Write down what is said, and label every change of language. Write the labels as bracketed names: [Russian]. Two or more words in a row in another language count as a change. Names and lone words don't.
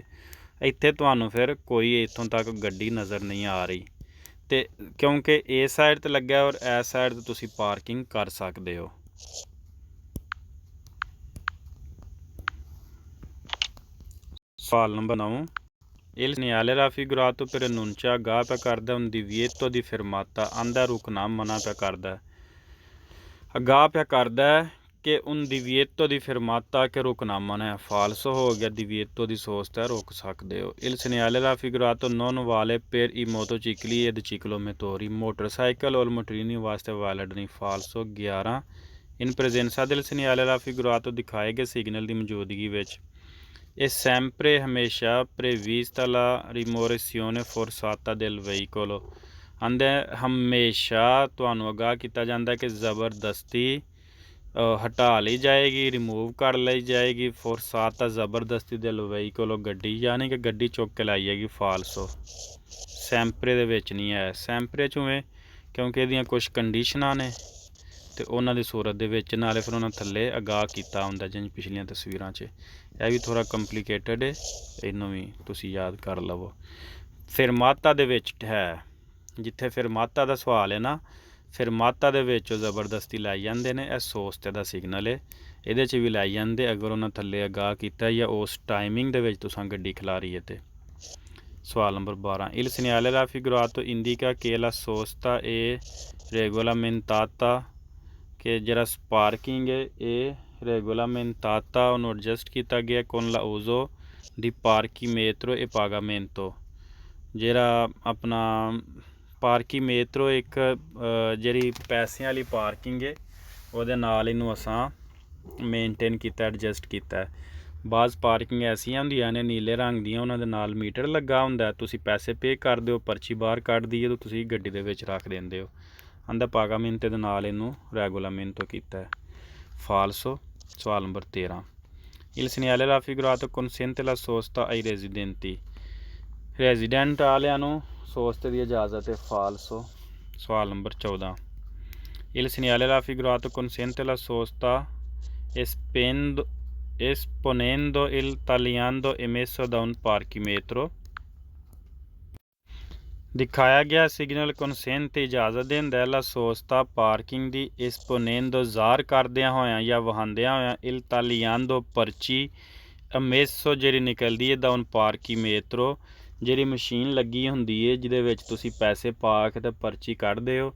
[Punjabi] ਇੱਥੇ ਤੁਹਾਨੂੰ ਫਿਰ ਕੋਈ ਇੱਥੋਂ ਤੱਕ ਗੱਡੀ ਨਜ਼ਰ ਨਹੀਂ ਆ ਰਹੀ, ਅਤੇ ਕਿਉਂਕਿ ਇਹ ਸਾਈਡ 'ਤੇ ਲੱਗਾ ਔਰ ਇਸ ਸਾਈਡ 'ਤੇ ਤੁਸੀਂ ਪਾਰਕਿੰਗ ਕਰ ਸਕਦੇ ਹੋ। ਸਵਾਲ ਨੰਬਰ 9, [Italian] Il segnale raffigurato per annuncia [Punjabi] ਗਾ ਪਿਆ ਕਰਦਾ [Italian] un divieto di fermata, [Punjabi] ਆਂਦਾ ਰੁਕਣਾ ਮਨਾ ਪਿਆ ਕਰਦਾ। ਅਗਾਹ ਪਿਆ ਕਰਦਾ ਕਿ [Italian] un divieto di fermata [Punjabi] ਕਿ ਰੁਕਣਾ ਮਨਾ ਹੈ, ਫਾਲਸੋ ਹੋ ਗਿਆ। [Italian] divieto [Punjabi] ਦੀ ਸੋਸਤਾ ਰੁਕ ਸਕਦੇ ਹੋ। [Italian] Il segnale raffigurato non vale per i motocicli ed ciclomotori, motorcycle और motorini [Punjabi] ਵਾਸਤੇ valid ਨਹੀਂ, ਫਾਲਸੋ। [Italian] 11 in presenza del segnale raffigurato [Punjabi] ਦਿਖਾਏ ਗਏ ਸਿਗਨਲ ਦੀ ਮੌਜੂਦਗੀ ਵਿੱਚ ਇਹ [Italian] sempre ਹਮੇਸ਼ਾ prevista la rimozione forzata del veicolo, [Punjabi] ਆਂਦੇ ਹਮੇਸ਼ਾ ਤੁਹਾਨੂੰ ਅਗਾਹ ਕੀਤਾ ਜਾਂਦਾ ਕਿ ਜ਼ਬਰਦਸਤੀ ਹਟਾ ਲਈ ਜਾਏਗੀ, ਰਿਮੂਵ ਕਰ ਲਈ ਜਾਏਗੀ। forzata ਜ਼ਬਰਦਸਤੀ [Italian] del veicolo [Punjabi] ਗੱਡੀ, ਯਾਨੀ ਕਿ ਗੱਡੀ ਚੁੱਕ ਕੇ ਲਾਈ ਜਾਏਗੀ, ਫਾਲਸੋ। sempre ਦੇ ਵਿੱਚ ਨਹੀਂ ਹੈ, sempre 'ਚੋਂ ਹੈ ਕਿਉਂਕਿ ਇਹਦੀਆਂ ਕੁਛ ਕੰਡੀਸ਼ਨਾਂ ਨੇ ਅਤੇ ਉਹਨਾਂ ਦੀ ਸੂਰਤ ਦੇ ਵਿੱਚ, ਨਾਲੇ ਫਿਰ ਉਹਨਾਂ ਥੱਲੇ ਅਗਾਹ ਕੀਤਾ ਹੁੰਦਾ ਜਿਵੇਂ ਪਿਛਲੀਆਂ ਤਸਵੀਰਾਂ 'ਚ। ਇਹ ਵੀ ਥੋੜ੍ਹਾ ਕੰਪਲੀਕੇਟਡ ਹੈ, ਇਹਨੂੰ ਵੀ ਤੁਸੀਂ ਯਾਦ ਕਰ ਲਵੋ। ਫਿਰ ਮਾਤਾ ਦੇ ਵਿੱਚ ਹੈ, ਜਿੱਥੇ ਫਿਰ ਮਾਤਾ ਦਾ ਸਵਾਲ ਹੈ ਨਾ, ਫਿਰ ਮਾਤਾ ਦੇ ਵਿੱਚ ਉਹ ਜ਼ਬਰਦਸਤੀ ਲਾਈ ਜਾਂਦੇ ਨੇ। ਇਹ ਸੋਸਤੇ ਦਾ ਸਿਗਨਲ ਹੈ, ਇਹਦੇ 'ਚ ਵੀ ਲਾਈ ਜਾਂਦੇ ਅਗਰ ਉਹਨਾਂ ਥੱਲੇ ਅਗਾਹ ਕੀਤਾ ਜਾਂ ਉਸ ਟਾਈਮਿੰਗ ਦੇ ਵਿੱਚ ਤੁਸੀਂ ਗੱਡੀ ਖਿਲਾਰੀ ਹੈ। ਅਤੇ ਸਵਾਲ ਨੰਬਰ 12, [Italian] Il segnale raffigurato indica che la sosta è regolamentata, [Punjabi] ਕਿ ਜਿਹੜਾ ਪਾਰਕਿੰਗ ਹੈ ਇਹ regolamentata, ਉਹਨੂੰ ਐਡਜਸਟ ਕੀਤਾ ਗਿਆ [Italian] con l'uso di parchimetro e pagamento। [Punjabi] ਜਿਹੜਾ ਆਪਣਾ ਪਾਰਕੀਮੇਟਰੋ ਇੱਕ ਜਿਹੜੀ ਪੈਸਿਆਂ ਵਾਲੀ ਪਾਰਕਿੰਗ ਹੈ, ਉਹਦੇ ਨਾਲ ਇਹਨੂੰ ਅਸਾਂ ਮੇਨਟੇਨ ਕੀਤਾ, ਐਡਜਸਟ ਕੀਤਾ। ਬਾਜ਼ ਪਾਰਕਿੰਗ ਐਸੀਆਂ ਹੁੰਦੀਆਂ ਨੇ ਨੀਲੇ ਰੰਗ ਦੀਆਂ, ਉਹਨਾਂ ਦੇ ਨਾਲ ਮੀਟਰ ਲੱਗਾ ਹੁੰਦਾ, ਤੁਸੀਂ ਪੈਸੇ ਪੇ ਕਰ ਦਿਓ, ਪਰਚੀ ਬਾਹਰ ਕੱਢ ਦਈਏ ਤਾਂ ਤੁਸੀਂ ਗੱਡੀ ਦੇ ਵਿੱਚ ਰੱਖ ਦਿੰਦੇ ਹੋ। ਆਂਦਾ ਪਾਗਾਮੈਂਟੋ ਦੇ ਨਾਲ ਇਹਨੂੰ ਰੈਗੂਲਾਮੈਂਟੋ ਕੀਤਾ ਹੈ, ਫਾਲਸੋ। ਸਵਾਲ ਨੰਬਰ 13, [Italian] Il segnale raffigurato consente la sosta ai residenti. [Punjabi] ਰੈਜ਼ੀਡੈਂਟ ਵਾਲਿਆਂ ਨੂੰ ਸੋਸਤੇ ਦੀ ਇਜਾਜ਼ਤ ਹੈ। ਫਾਲਸੋ। ਸਵਾਲ ਨੰਬਰ 14। [Italian] Il segnale raffigurato consente la sosta esponendo il tagliando emesso da un parchimetro। [Punjabi] ਦਿਖਾਇਆ ਗਿਆ ਸਿਗਨਲ ਕਨਸੈਂਟ ਇਜਾਜ਼ਤ ਦਿੰਦਾ [Italian] la sosta [Punjabi] ਪਾਰਕਿੰਗ ਦੀ ਐਸਪੋਨੈਂਦੋ ਜ਼ਾਹਰ ਕਰਦਿਆਂ ਹੋਇਆਂ ਜਾਂ ਵਹਾਉਂਦਿਆਂ ਹੋਇਆਂ [Italian] il tagliando [Punjabi] ਪਰਚੀ ਅਮੇਸੋ ਜਿਹੜੀ ਨਿਕਲਦੀ ਹੈ ਦਾ [Italian] un parchimetro [Punjabi] ਜਿਹੜੀ ਮਸ਼ੀਨ ਲੱਗੀ ਹੁੰਦੀ ਹੈ ਜਿਹਦੇ ਵਿੱਚ ਤੁਸੀਂ ਪੈਸੇ ਪਾ ਕੇ ਤੇ ਪਰਚੀ ਕੱਢਦੇ ਹੋ।